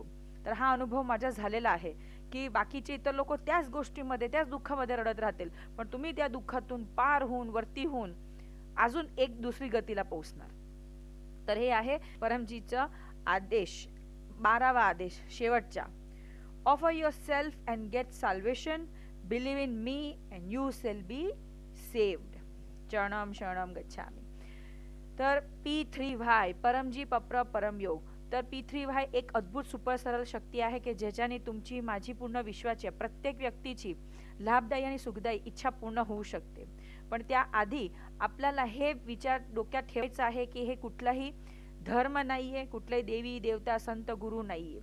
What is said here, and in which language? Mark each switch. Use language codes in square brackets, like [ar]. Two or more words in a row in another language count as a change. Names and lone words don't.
[mr] तर हा अनुभव माझा झालेला आहे, की बाकीचे इतर लोकं त्याच गोष्टीमध्ये, त्याच दुःखामध्ये रडत राहतील. पण तुम्ही त्या दुःखातून पार होऊन, वरती होऊन अजून एक दुसरी गतीला पोहोचणार. तर हे आहे परमजीचा आदेश, 12वा आदेश शेवटचा. [en] ऑफर yourself and get salvation. Believe in me and you shall be saved. [sa] चरणम शरणम गच्छामि. [mr] तर P3Y परमजी पप्र परमयोग. तर P3Y एक अद्भुत सुपर सरळ शक्ती आहे की ज्याच्याने तुमची माझी पूर्ण विश्वाची प्रत्येक व्यक्तीची लाभदायी आणि सुखदायी इच्छा पूर्ण होऊ शकते. पण त्याआधी आपल्याला हे विचार डोक्यात ठेवायचा आहे की हे कुठलाही धर्म नाहीये, कुठलाही देवी देवता संत गुरु नाहीये.